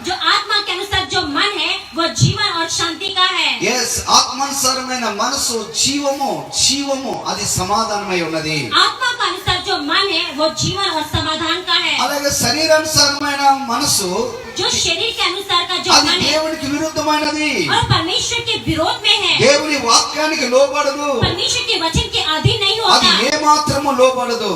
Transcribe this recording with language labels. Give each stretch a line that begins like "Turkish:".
Hindi: जो आत्मा के अनुसार जो मन है वो जीवन और शांति का है.
Telugu: ఆత్మానుసారమైన మనసు జీవము అది సమాధానమై ఉన్నది.
Hindi: आत्मा का अनुसार जो मन है वो जीवन और समाधान का है.
Telugu: అలాగే శరీరానుసారమైన మనసు
Hindi: जो शरीर के अनुसार का जो
Telugu: అది
Hindi: मन है
Telugu: దేవునికి విరుద్ధమైనది.
Hindi: और परमेश्वर के विरोध में है.
Telugu: దేవుని వాక్యానికి లోబడదు.
Hindi: परमेश्वर के वचन के अधीन नहीं
Telugu: అది
Hindi: होता.
Telugu: ఏ మాత్రము లోబడదు.